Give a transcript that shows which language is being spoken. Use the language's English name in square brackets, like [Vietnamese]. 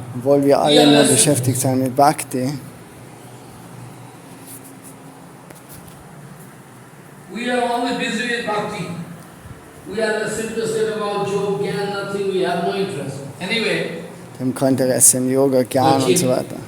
[German] Obwohl wir alle nur beschäftigt sind mit Bhakti, [English] we are only busy with bhakti. We are less interested about job, gyan, nothing, we have no interest. Anyway, [German] wir haben kein Interesse im Yoga, Gyan und so weiter.